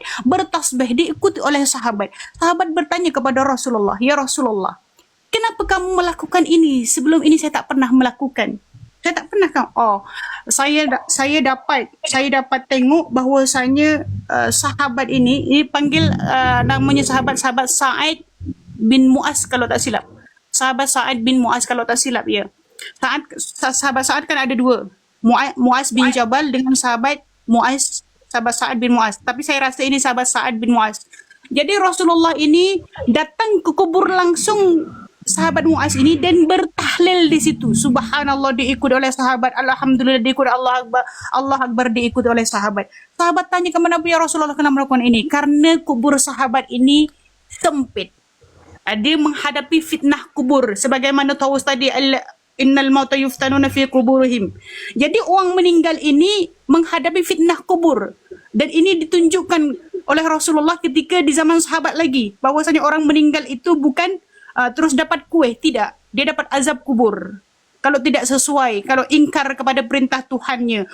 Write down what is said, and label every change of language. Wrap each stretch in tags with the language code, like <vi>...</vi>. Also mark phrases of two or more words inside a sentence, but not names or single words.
<ms>Bertasbih, diikuti oleh sahabat. Sahabat bertanya kepada Rasulullah,</ms> <ar>يا رسول الله,</ar> <ms>kenapa kamu melakukan ini? Sebelum ini saya tak pernah melakukan. Saya tak pernah kan. Oh, saya dapat tengok bahwasanya sahabat ini panggil namanya sahabat Sa'id bin Mu'az kalau tak silap. Sahabat Sa'id bin Mu'az kalau tak silap ya. Sahabat Sa'ad kan ada dua. Mu'az bin Jabal dengan sahabat Sa'ad bin Mu'az. Tapi saya rasa ini sahabat Sa'ad bin Mu'az. Jadi Rasulullah ini datang ke kubur langsung sahabat Mu'az ini dan bertahlil di situ. Subhanallah diikuti oleh sahabat, alhamdulillah diikuti</ms> <ar>الله أكبر</ar> <ms>diikuti oleh sahabat. Sahabat tanya kemana</ms> <ar>يا رسول الله</ar> <ms>kenapa melakukan ini? Karena kubur sahabat ini sempit. Dia menghadapi fitnah kubur sebagaimana tahu tadi</ms> <ar>إن الموتى يفتنون في قبورهم.</ar> <ms>Jadi orang meninggal ini menghadapi fitnah kubur dan ini ditunjukkan oleh Rasulullah ketika di zaman sahabat lagi bahwasanya orang meninggal itu bukan terus dapat kue, tidak, dia dapat azab kubur kalau tidak sesuai, kalau ingkar kepada perintah Tuhannya.</ms>